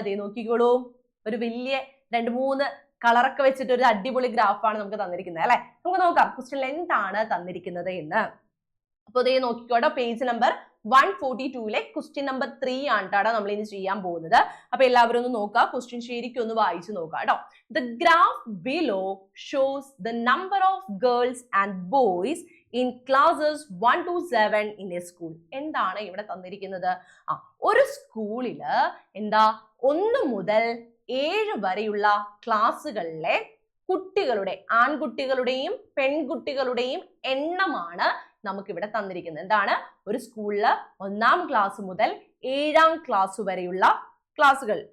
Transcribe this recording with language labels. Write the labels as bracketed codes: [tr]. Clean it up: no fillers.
[ml] ദേ നോക്കിക്കോളൂ, ഒരു വലിയ 2-3 കളറൊക്കെ വെച്ചിട്ട് ഒരു അടിപൊളി ഗ്രാഫാണ് നമുക്ക് തന്നിരിക്കുന്നത് അല്ലെ. നമുക്ക് നോക്കാം ക്വസ്റ്റ്യൻ എന്താണ് തന്നിരിക്കുന്നത് എന്ന്. അപ്പൊ ദേ നോക്കിക്കോട്ടോ, പേജ് നമ്പർ 142 ക്വസ്റ്റ്യൻ നമ്പർ 3 ആണ് കേട്ടോ നമ്മൾ ഇനി ചെയ്യാൻ പോകുന്നത്. അപ്പൊ എല്ലാവരും ഒന്ന് നോക്കുക, ക്വസ്റ്റ്യൻ ശരിക്കും ഒന്ന് വായിച്ചു നോക്കുക കേട്ടോ. [en] The graph below shows the number of girls and boys in classes 1 to 7 in a school. [ml] എന്താണ് ഇവിടെ തന്നിരിക്കുന്നത്? ഒരു സ്കൂളില് എന്താ 1 മുതൽ 7 വരെയുള്ള ക്ലാസ്സുകളിലെ കുട്ടികളുടെ, ആൺകുട്ടികളുടെയും പെൺകുട്ടികളുടെയും എണ്ണമാണ് നമുക്ക് ഇവിടെ തന്നിരിക്കുന്നത്. എന്താണ്? ഒരു സ്കൂളില് 1ാം ക്ലാസ് മുതൽ 7ാം ക്ലാസ് വരെയുള്ള ക്ലാസ്സുകൾ.